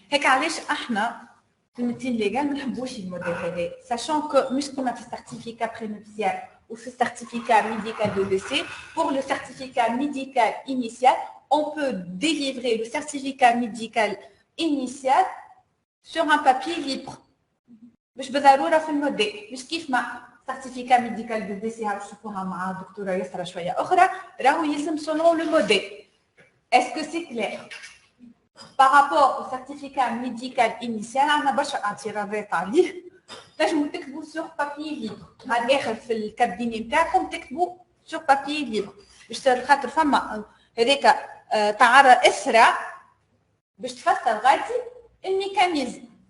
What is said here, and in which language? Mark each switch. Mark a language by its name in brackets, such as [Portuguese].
[Arabic] هيك علاش احنا في الميديسين ليغال ما نحبوش الموديل هذا [French] sachant que [Arabic] مش كما في السيرتيفيكا برينوبسيال ou في السيرتيفيكا [French] médical de décès. Pour le certificat médical initial, on peut délivrer le certificat médical initial sur un papier libre. [Arabic] مش بالضروره في الموديل، مش كيف ما [French] certificat médical de décès [Arabic] هنشوفوها مع الدكتوره يسرا شويه اخرى، راهو يلزم [French] selon le modèle. Est-ce que c'est clair? Par rapport au certificat médical initial, on a [Arabic] برشا اعتراضات عليه. تنجموا تكتبوا [French] sur papier libre. [Arabic] على الاخر في الكابيني نتاعكم تكتبوا [French] sur papier libre. [Arabic] باش خاطر فما هذاك تاع اسرع باش تفسر غادي الميكانيزم.